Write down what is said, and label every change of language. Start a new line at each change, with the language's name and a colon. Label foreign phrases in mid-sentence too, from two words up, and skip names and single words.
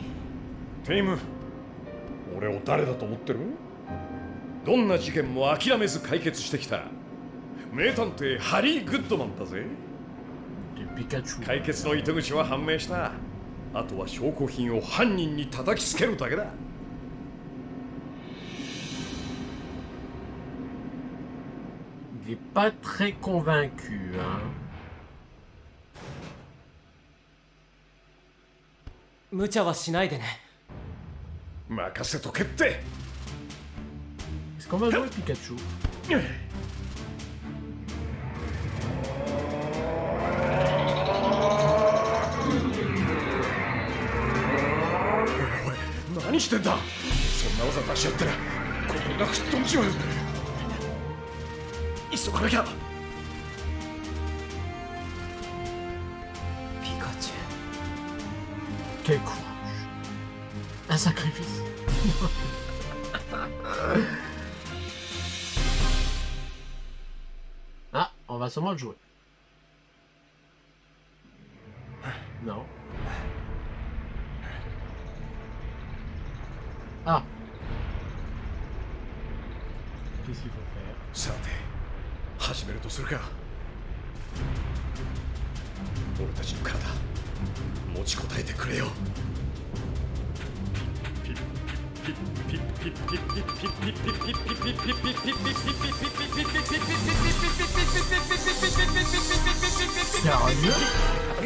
Japanese: ティム、俺を誰だと思ってる？どんな事件も諦めず解決してきた名探偵ハリー・グッドマンだぜ。
French: De Pikachu.
Japanese: 解決の糸口は判明した。あとは証拠品を犯人に叩きつけるだけだ。
French: Il est pas très convaincu, hein.
Japanese: 無茶はしないでね。任せとけって。
French: Est-ce qu'on va jouer Pikachu?
Japanese: 何してんだ。そんな技出しちゃったら心が吹っ飛んじまう。急がなきゃ。ピカチュ
French: Quel courage. Un sacrifice. On va sûrement le jouer. Non. Ah. Qu'est-ce qu'il faut faire?
Japanese: さて始めるとするか。俺たちの体持ちこたえてくれよ。
French: Sérieux?